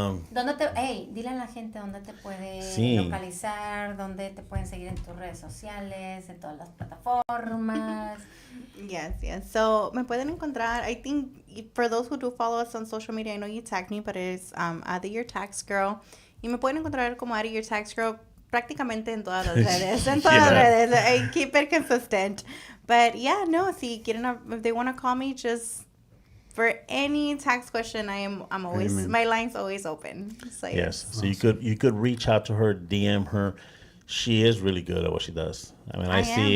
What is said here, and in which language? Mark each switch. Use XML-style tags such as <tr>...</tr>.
<es>¿Dónde dile a la gente dónde te puede Sí. localizar, dónde te pueden seguir en tus redes sociales, en todas las plataformas.</es> <en>Yes. So,</en> <es>me pueden encontrar,</es> <en>I think, for those who do follow us on social media, I know you tagged me, but it's Add Your Tax Girl.</en> <es>Y me pueden encontrar como Add Your Tax Girl prácticamente en todas las redes. En todas las redes.</es> <en>I keep it consistent. But yeah, no,</en> <es>si quieren,</es> <en>if they want to call me, just for any tax question, I'm always, Amen. my line's always open. So, yes. So you could reach out to her, DM her. She is really good at what she does. I mean, I see,</en>